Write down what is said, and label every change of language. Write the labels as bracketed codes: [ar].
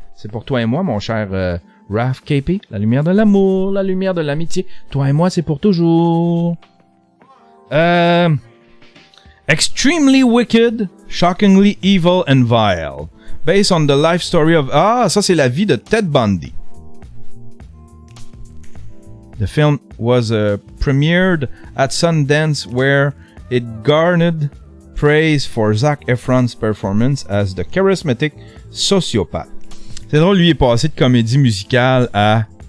[fr] C'est pour toi et moi, mon cher Raph KP. La lumière de l'amour. La lumière de l'amitié. Toi et moi, c'est pour toujours. [en] Extremely wicked, shockingly evil and vile. Based on the life story of... [fr] Ah, ça c'est la vie de Ted Bundy. [en] The film was premiered at Sundance where it garnered praise for Zac Efron's performance as the charismatic sociopath. [fr] C'est drôle, lui, il est passé de comédie musicale à...